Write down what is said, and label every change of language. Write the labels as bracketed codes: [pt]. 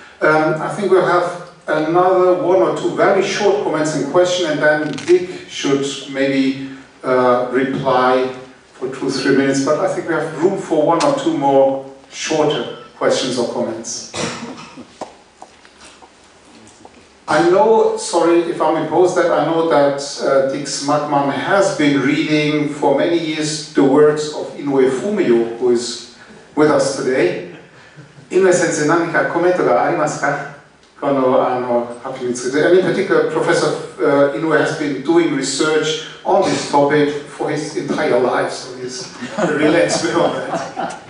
[en] I think we'll have another one or two very short comments and questions, and then Dick should maybe reply for 2-3 minutes, but I think we have room for one or two more shorter questions or comments. I know, sorry if I'm imposed that, I know that Dick Smackman has been reading for many years the works of Inoue Fumio, who is with us today. [ja] Inoue sensei, 何かコメントがありますか？この発表について。 [en] And in particular, Professor Inoue has been doing research on this topic for his entire life, so he's really expert on that.